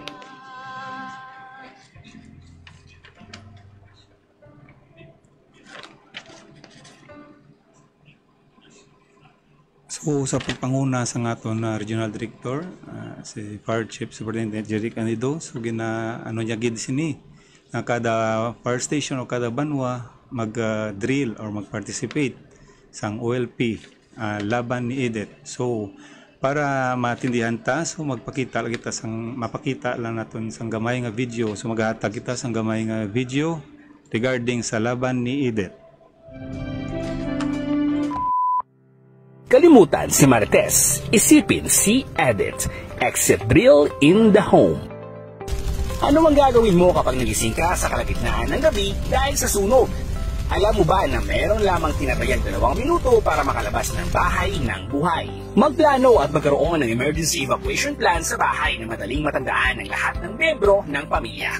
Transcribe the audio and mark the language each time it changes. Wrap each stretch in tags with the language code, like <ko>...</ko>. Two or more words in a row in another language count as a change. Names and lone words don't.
<hil>So sa pagpanguna sa aton Regional Director, si Fire Chief Superintendent Jeric Anido, so ano niya gid sini na kada fire station o kada banwa mag-drill or mag-participate sang OLP laban ni Edith. So para matindihan ta, so mapakita lang naton sang gamay nga video. So maghatag kita sang gamay nga video regarding sa laban ni Edith.</hil> <tl>Kalimutan si Marites. Isipin si Edit.</tl> <en>Exit drill in the home.</en> <tl>Ano ang gagawin mo kapag nagising ka sa kalagitnaan ng gabi dahil sa sunog? Alam mo ba na meron lamang tinatayang 2 minuto para makalabas ng bahay ng buhay? Magplano at magkaroon ng</tl> <en>emergency evacuation plan</en> <tl>sa bahay na madaling matandaan ng lahat ng miyembro ng pamilya.</tl>